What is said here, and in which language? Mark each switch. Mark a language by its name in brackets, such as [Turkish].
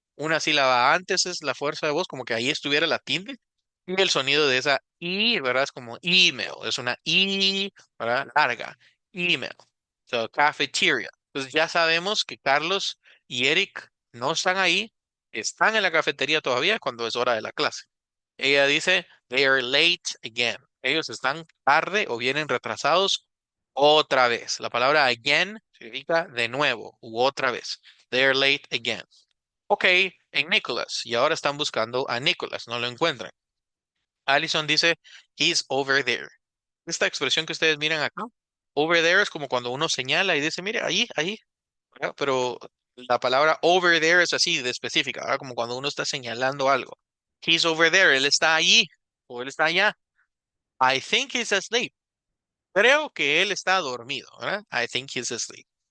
[Spanish] Una sílaba antes es la fuerza de voz, como que ahí estuviera la tilde. Y el sonido de esa I, ¿verdad? Es como email. Es una I, ¿verdad? Larga. Email. So, cafeteria. Entonces ya sabemos que Carlos y Eric no están ahí. Están en la cafetería todavía cuando es hora de la clase. Ella dice, [English] they are late again. [Spanish] Ellos están tarde o vienen retrasados otra vez. La palabra again significa de nuevo u otra vez. [English] They are late again. [Spanish] Ok, en Nicholas. Y ahora están buscando a Nicholas. No lo encuentran. Allison dice, [English] he's over there. [Spanish] Esta expresión que ustedes miran acá, over there es como cuando uno señala y dice, mire, ahí, ahí. ¿Verdad? Pero la palabra over there es así de específica, ¿verdad? Como cuando uno está señalando algo. [English] He's over there. [Spanish] Él está allí o él está allá. [English] I think he's asleep. [Spanish] Creo que él está dormido, ¿verdad? [English] I think he's asleep.